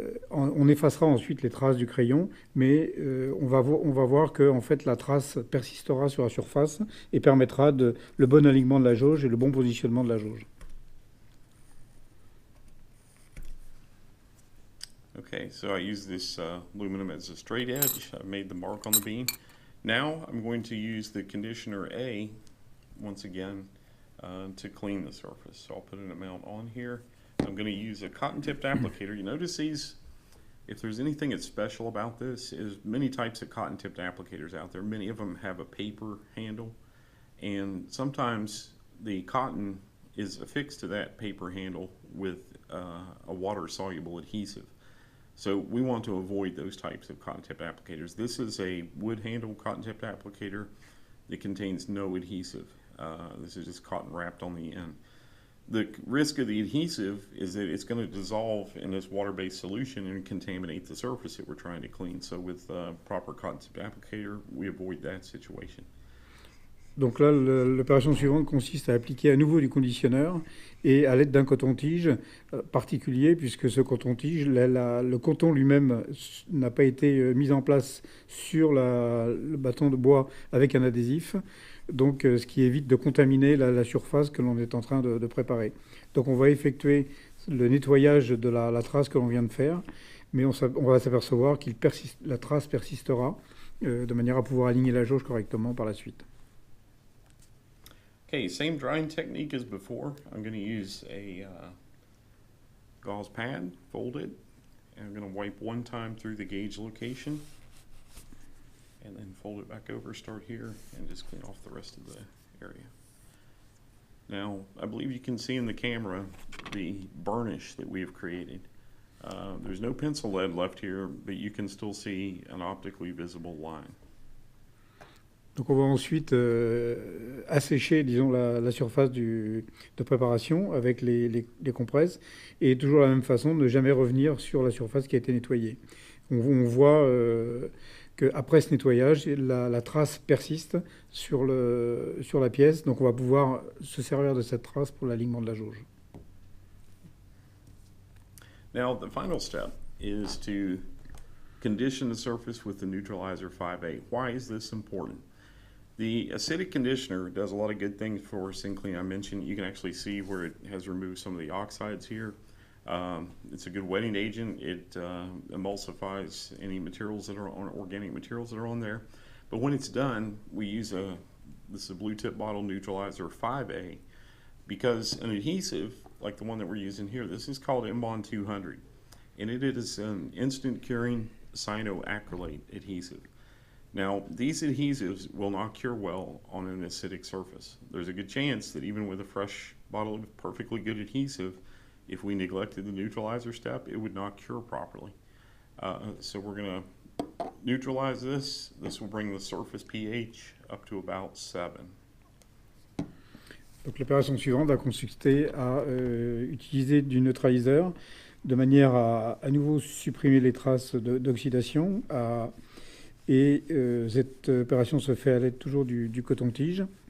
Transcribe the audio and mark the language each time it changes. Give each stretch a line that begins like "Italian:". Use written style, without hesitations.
French: On effacera ensuite les traces du crayon, mais on va voir que en fait, la trace persistera sur la surface et permettra le bon alignement de la jauge et le bon positionnement de la jauge.
English: Okay, so I use this aluminum as a straight edge. I've made the mark on the beam. Now I'm going to use the conditioner A, once again, to clean the surface. So I'll put an amount on here. I'm going to use a cotton-tipped applicator. You notice these, if there's anything that's special about this, is many types of cotton-tipped applicators out there. Many of them have a paper handle, and sometimes the cotton is affixed to that paper handle with a water-soluble adhesive. So we want to avoid those types of cotton-tipped applicators. This is a wood-handled cotton-tipped applicator that contains no adhesive. This is just cotton wrapped on the end. The risk of the adhesive is that it's going to dissolve in this water-based solution and contaminate the surface that we're trying to clean. So with proper cotton-tipped applicator, we avoid that situation.
French: Donc là, l'opération suivante consiste à appliquer à nouveau du conditionneur et à l'aide d'un coton-tige particulier, puisque ce coton-tige, le coton lui-même n'a pas été mis en place sur le bâton de bois avec un adhésif, donc ce qui évite de contaminer la surface que l'on est en train de préparer. Donc on va effectuer le nettoyage de la trace que l'on vient de faire, mais on va s'apercevoir que la trace persistera de manière à pouvoir aligner la jauge correctement par la suite.
English: Okay, same drying technique as before. I'm going to use a gauze pad, fold it, and I'm going to wipe one time through the gauge location, and then fold it back over, start here, and just clean off the rest of the area. Now, I believe you can see in the camera the burnish that we have created. There's no pencil lead left here, but you can still see an optically visible line.
French: Donc on va ensuite assécher, disons, la surface de préparation avec les compresses et toujours de la même façon, ne jamais revenir sur la surface qui a été nettoyée. On voit qu'après ce nettoyage, la trace persiste sur la pièce, donc on va pouvoir se servir de cette trace pour l'alignement de la jauge.
English: Now, the final step is to condition the surface with the neutralizer 5A. Why is this important? The acidic conditioner does a lot of good things for us in cleaning. I mentioned you can actually see where it has removed some of the oxides here. It's a good wetting agent. It emulsifies any materials that are on organic materials that are on there. But when it's done, we use this is a blue tip bottle neutralizer 5A, because an adhesive like the one that we're using here, this is called Mbond 200, and it is an instant curing cyanoacrylate adhesive. Now, these adhesives will not cure well on an acidic surface. There's a good chance that even with a fresh bottle of perfectly good adhesive, if we neglected the neutralizer step, it would not cure properly. So we're going to neutralize this. This will bring the surface pH up to about 7.
French: Donc l'opération suivante va consister à utiliser du neutraliseur de manière à nouveau supprimer les traces d'oxydation. Et cette opération se fait à l'aide toujours du coton-tige.